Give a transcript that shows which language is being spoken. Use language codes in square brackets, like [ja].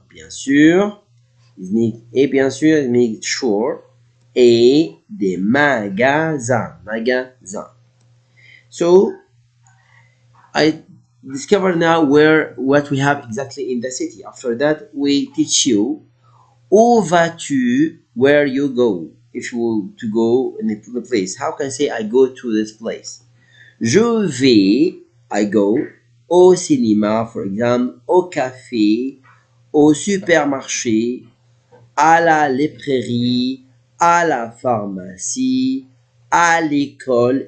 [fr] Bien sûr, et bien sûr, [en] make sure, [fr] et des magasins. [en] So, I discover now what we have exactly in the city. After that, we teach you [fr] où vas-tu, [en] where you go. If you want to go in a place, how can I say I go to this place? [fr] Je vais, [en] I go, [fr] au cinéma, [en] for example, [fr] au café, au supermarché, à la librairie, à la pharmacie, à l'école.